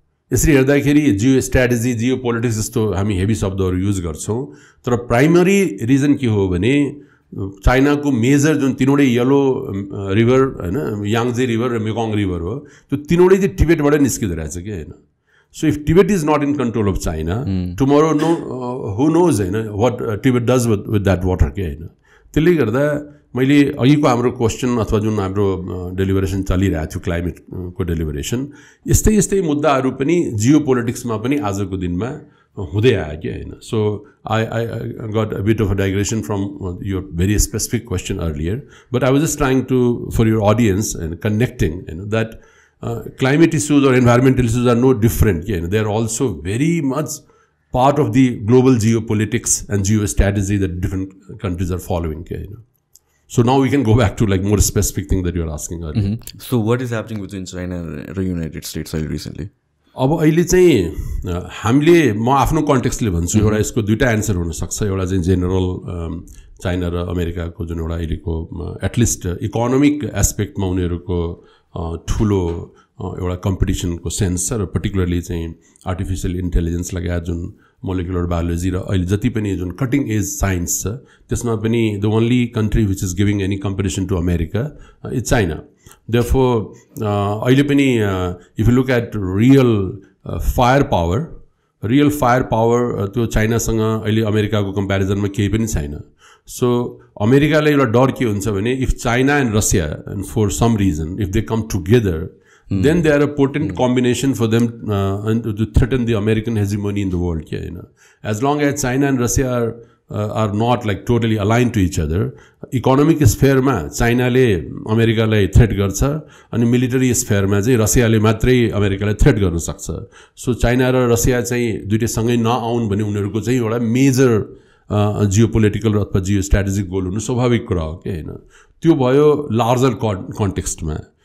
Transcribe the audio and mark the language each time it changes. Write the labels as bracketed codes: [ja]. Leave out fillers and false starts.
[ne] यसरी हेर्दाखेरि Jio strategy, Jio politics जस्तो हामी हेभी शब्दहरू युज गर्छौँ, तर प्राइमरी रिजन के हो भने चाइनाको मेजर जुन तीनवटै येलो रिभर, होइन, याङ्जे रिभर र मेकङ रिभर हो, त्यो तीनवटै चाहिँ टिबेटबाटै निस्किँदो रहेछ कि होइन। [en] So if Tibet is not in control of China, tomorrow who knows, होइन, what Tibet does with that water के होइन। [ne] त्यसले गर्दा मैले अघिको हाम्रो क्वेसन अथवा जुन हाम्रो डेलिभरेसन चलिरहेको थियो क्लाइमेटको डेलिभरेसन, यस्तै मुद्दाहरू पनि जियो पोलिटिक्समा पनि आजको दिनमा हुँदै आयो कि होइन। [en] So I got a bit of a digression from your very specific question earlier, but I was just trying to for your audience and connecting, होइन, that climate issues or environmental issues are no different. They are also very much part of the global geopolitics and geostrategy that different countries are following. So now we can go back to like more specific thing that you are asking earlier. So what is happening between China and the United States recently? [ne] अब अहिले चाहिँ हामीले म आफ्नो कन्टेक्स्टले भन्छु, एउटा यसको दुईटा एन्सर हुनसक्छ। एउटा चाहिँ जेनरल चाइना र अमेरिकाको जुन एउटा अहिलेको एटलिस्ट इकोनोमिक एस्पेक्टमा उनीहरूको ठुलो एउटा कम्पिटिसनको सेन्स छ, र पर्टिकुलरली चाहिँ आर्टिफिसियल इन्टेलिजेन्स लगायत जुन मोलिकुलर बायोलोजी र अहिले जति पनि जुन कटिङ एज साइन्स छ त्यसमा पनि [en] The only country which is giving any competition to America is China. [ne] Therefore, अहिले पनि [en] if you look at real firepower [ne] त्यो चाइनासँग अहिले अमेरिकाको कम्पेरिजनमा केही पनि छैन। सो अमेरिकालाई एउटा डर के हुन्छ भने [en] If China and Russia and for some reason if they come together then they are a potent combination for them to threaten the American hegemony in the world. As long as China and Russia are not like totally aligned to each other, [ne] economic sphere ma China le America lai threat garcha ani military sphere ma chai Russia le matrai America lai threat garna sakcha. So China ra Russia chai duitai sangai na aun bhane unharuko chai euta major geopolitical ra athwa geostrategic goal hunu स्वाभाविक कुरा हो के हैन। त्यो भयो larger context मा।